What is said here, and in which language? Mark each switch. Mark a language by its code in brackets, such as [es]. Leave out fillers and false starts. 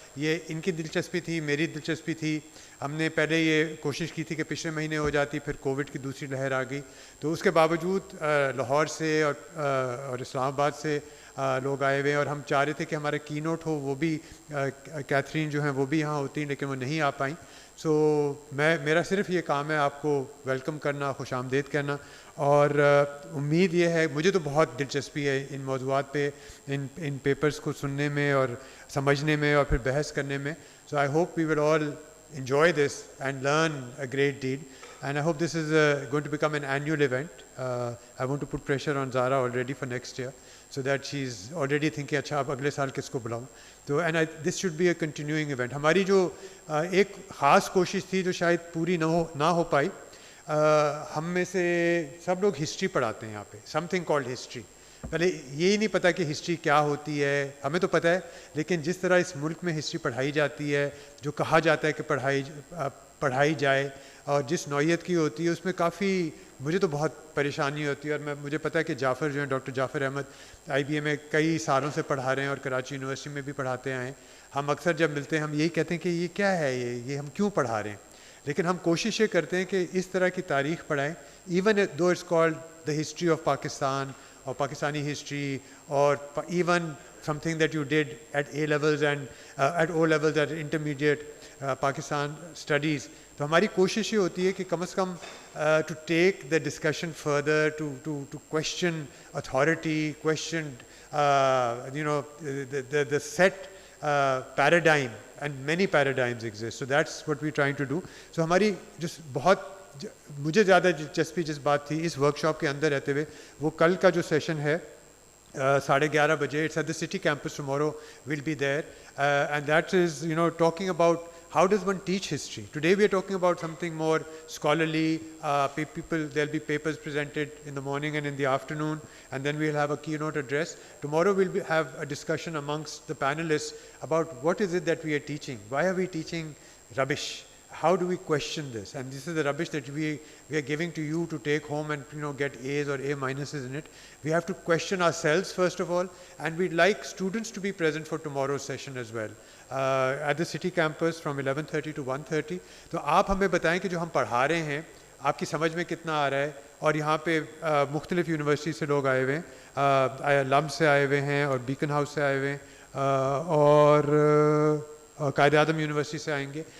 [ur] یہ ان کی دلچسپی تھی, میری دلچسپی تھی. ہم نے پہلے یہ کوشش کی تھی کہ پچھلے مہینے ہو جاتی, پھر کووڈ کی دوسری لہر آ گئی, تو اس کے باوجود لاہور سے اور اسلام آباد سے لوگ آئے ہوئے ہیں, اور ہم چاہ رہے تھے کہ ہمارا کی نوٹ ہو, وہ بھی کیتھرین جو ہیں وہ بھی یہاں ہوتی ہیں, لیکن وہ نہیں آ پائیں. سو میرا صرف یہ کام ہے آپ کو ویلکم کرنا, خوش آمدید کہنا, اور امید یہ ہے, مجھے تو بہت دلچسپی ہے ان موضوعات پہ, ان پیپرز کو سننے میں اور سمجھنے میں اور پھر بحث کرنے میں. [en] So I hope we will all enjoy this and learn a great deal, and I hope this is going to become an annual event. I want to put pressure on Zara already for next year, so that she's already thinking [ur] اچھا اب اگلے سال کس کو بلاؤں. [en] تو and this should be a continuing event. [ur] ہماری جو ایک خاص کوشش تھی جو شاید پوری نہ ہو پائی, ہم میں سے سب لوگ ہسٹری پڑھاتے ہیں یہاں پہ, [en] something called history. [ur] پہلے یہی نہیں پتہ کہ ہسٹری کیا ہوتی ہے. ہمیں تو پتہ ہے, لیکن جس طرح اس ملک میں ہسٹری پڑھائی جاتی ہے, جو کہا جاتا ہے کہ پڑھائی جائے, اور جس نوعیت کی ہوتی ہے, اس میں کافی مجھے تو بہت پریشانی ہوتی ہے. اور مجھے پتہ ہے کہ جعفر جو ہیں, ڈاکٹر جعفر احمد IBA میں کئی سالوں سے پڑھا رہے ہیں اور کراچی یونیورسٹی میں بھی پڑھاتے آئے ہیں. ہم اکثر جب ملتے ہیں ہم یہی کہتے ہیں کہ یہ کیا ہے, یہ ہم کیوں پڑھا رہے ہیں, لیکن ہم کوشش یہ کرتے ہیں کہ اس طرح کی تاریخ پڑھائیں, [en] Even though it's called the history of Pakistan or Pakistani history, or even something that you did at A levels and at O levels, at intermediate Pakistan studies. [ur] تو ہماری کوشش یہ ہوتی ہے کہ کم از کم [en] to take the discussion further, to question authority, question the set paradigm, and many paradigms exist. So that's what we're trying to do. [ur] So ہماری جو بہت مجھے زیادہ دلچسپی جس بات تھی اس ورکشاپ کے اندر رہتے ہوئے, وہ کل کا جو سیشن ہے 11:30 بجے, [en] It's at the city campus, tomorrow will be there, and that is talking about how does one teach history. Today we are talking about something more scholarly. There will be papers presented in the morning and in the afternoon, and then we will have a keynote address. Tomorrow we will have a discussion amongst the panelists about what is it that we are teaching. Why are we teaching rubbish? How do we question this? And this is the rubbish that we are giving to you to take home and get A's or A minuses in it. We have to question ourselves first of all, and we'd like students to be present for tomorrow's session as well, at the city campus from 11:30 to 1:30. [ur] تو آپ ہمیں بتائیں کہ جو ہم پڑھا رہے ہیں آپ کی سمجھ میں کتنا آ رہا ہے. اور یہاں پہ مختلف یونیورسٹی سے لوگ آئے ہوئے ہیں, LUMS سے آئے ہوئے ہیں, اور بیکن ہاؤس سے آئے ہوئے ہیں, اور قائد اعظم یونیورسٹی سے آئیں گے.